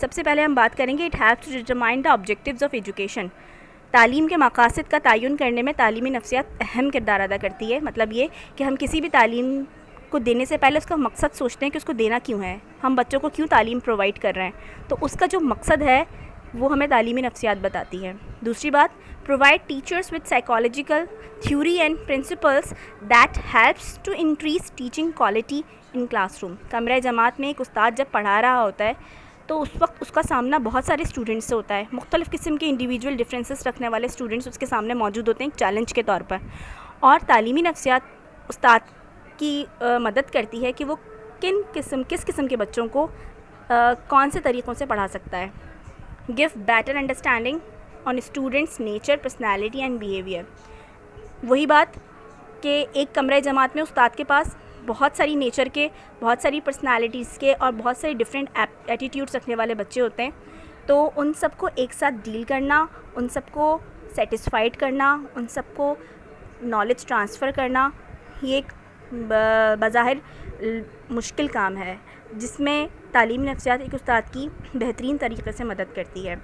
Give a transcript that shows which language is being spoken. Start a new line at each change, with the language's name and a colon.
Urdu: سب سے پہلے ہم بات کریں گے
English: It helps to determine the objectives of education.
Urdu: تعلیم کے مقاصد کا تعین کرنے میں تعلیمی نفسیات اہم کردار ادا کرتی ہے. مطلب یہ کہ ہم کسی بھی تعلیم کو دینے سے پہلے اس کا مقصد سوچتے ہیں کہ اس کو دینا کیوں ہے، ہم بچوں کو کیوں تعلیم پرووائڈ کر رہے ہیں، تو اس کا جو مقصد ہے وہ ہمیں تعلیمی نفسیات بتاتی ہے. دوسری بات،
English: provide teachers with psychological theory and principles that helps to increase teaching quality in classroom.
Urdu: کمرہ جماعت میں ایک استاد جب پڑھا رہا ہوتا ہے تو اس وقت اس کا سامنا بہت سارے اسٹوڈنٹس سے ہوتا ہے. مختلف قسم کے انڈیویجول ڈفرینسز رکھنے والے اسٹوڈنٹس اس کے سامنے موجود ہوتے ہیں ایک چیلنج کے طور پر، اور تعلیمی نفسیات استاد کی مدد کرتی ہے کہ وہ کس قسم کے بچوں کو کون سے طریقوں سے پڑھا سکتا ہے.
English: give better understanding on students' nature, personality and behavior.
Urdu: وہی بات کہ ایک کمرہ جماعت میں استاد کے پاس بہت ساری نیچر کے، بہت ساری پرسنالٹیز کے اور بہت ساری ڈفرینٹ ایٹیٹیوڈس رکھنے والے بچے ہوتے ہیں، تو ان سب کو ایک ساتھ ڈیل کرنا، ان سب کو سیٹسفائیڈ کرنا، ان سب کو نالج ٹرانسفر کرنا، یہ ایک بظاہر مشکل کام ہے جس میں تعلیمی نفسیات ایک استاد کی بہترین طریقے سے مدد کرتی ہے.